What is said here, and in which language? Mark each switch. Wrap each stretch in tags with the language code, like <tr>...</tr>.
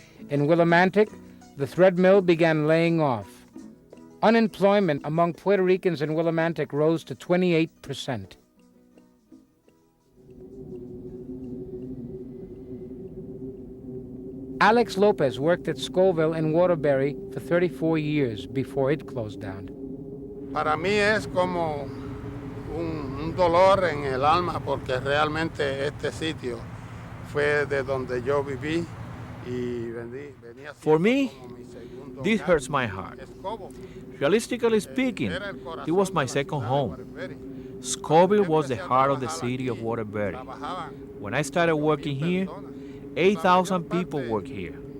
<en>In Willimantic, the thread mill began laying off. Unemployment among Puerto Ricans in Willimantic rose to 28%. Alex Lopez worked at Scoville in Waterbury for 34 years before it closed down.</en> <es>Para mí es como un dolor en el alma porque realmente este sitio fue de donde yo viví y venía.</es> <en>For me, this hurts my heart. Realistically speaking, it was my second home. Scoville was the heart of the city of Waterbury. When I started working here, 8,000 people work here.</en>